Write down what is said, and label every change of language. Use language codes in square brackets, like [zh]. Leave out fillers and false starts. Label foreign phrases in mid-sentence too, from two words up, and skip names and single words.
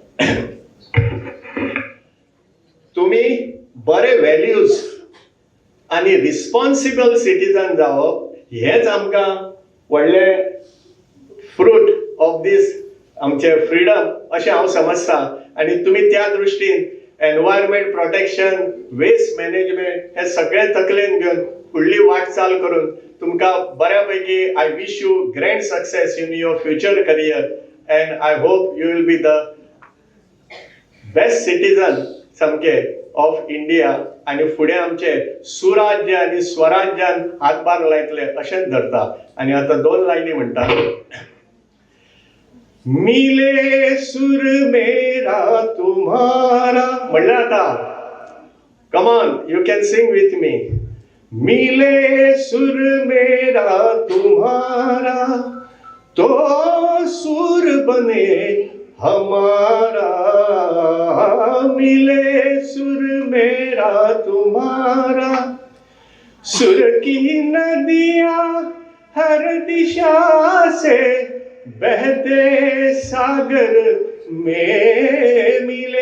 [kok] तुमी बरे व्हॅल्यूज आनी [en] responsible citizen [kok] जावप हेच आमकां व्हडलें [en] fruit of this [kok] आमचे फ्रीडम अशें हांव समजता. आनी तुमी त्या दृश्टीन [en] environment protection, waste management [kok] हे सगळे तकलेन घेवन फुडली वाटचाल करून तुमकां बऱ्या पैकी [en] I wish you grand success in your future career and I hope you will be the best citizen [kok] सामके [en] of India [kok] आनी फुडें आमचे सुराज्य आनी स्वराज्यान हातभार लायतले अशेंच धरता. आनी आतां 2 लायनी म्हणटा. [hi] मिले सुर मेरा तुम्हारा [kok] म्हणल्यार आतां [en] come on you can sing with me. [hi] मिले सुर मेरा तुम्हारा तो सुर बने हमारा. मिले सुर मेरा तुम्हारा. सुर की नदियां हर दिशा से बहते सागर में मिले.